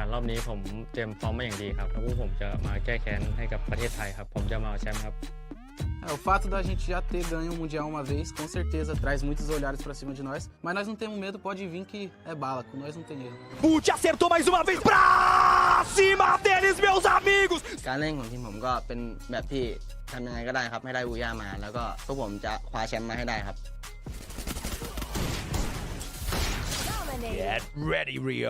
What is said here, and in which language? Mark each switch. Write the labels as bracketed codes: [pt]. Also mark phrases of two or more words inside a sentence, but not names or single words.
[th] รอบนี้ผมเตรียมพร้อมมาอย่างดีครับแล้วพวกผมจะมาแก้แค้นให้กับประเทศไทยครับผมจะมาเอาแชมป์ครับ [pt] O fato da gente já ter ganho o Mundial uma vez, com certeza traz muitos olhares pra cima de nós, mas nós não temos medo, pode vir que é bala, com nós não tem erro. Put acertou mais uma vez pra cima deles, meus amigos! [th] การเล่นของทีมผมก็เป็นแบบที่ทำยังไงก็ได้ครับให้ได้บูย่ามาแล้วก็พวกผมจะคว้าแชมป์มาให้ได้ครับ [en] Get ready, Rio.